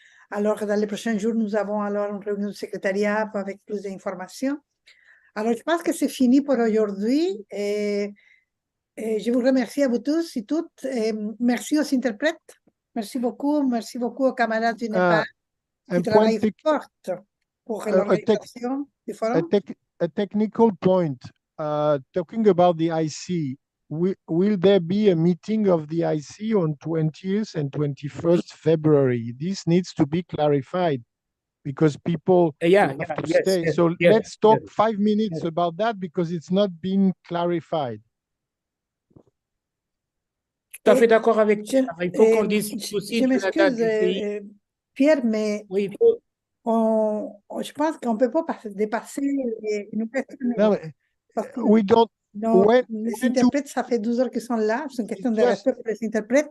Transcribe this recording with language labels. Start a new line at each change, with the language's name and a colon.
French: Alors, dans les prochains jours, nous avons alors une réunion du secrétariat avec plus d'informations. Alors, je pense que c'est fini pour aujourd'hui. Et je vous remercie à vous tous et toutes. Et merci aux interprètes. Merci beaucoup aux camarades du Népal qui travaillent fort pour l'organisation du forum.
English: A technical point, talking about the IC, will there be a meeting of the IC on 20th and 21st February? This needs to be clarified because people have to stay. So let's talk 5 minutes about that because it's not been clarified.
French: Tout à fait d'accord avec toi. Il faut qu'on discute aussi je de la date du pays. m'excuse, Pierre, mais oui, je pense qu'on ne peut pas dépasser une question.
English: No, we don't.
French: Les interprètes, ça fait 12 heures qu'ils sont là. C'est une question de respect pour les interprètes.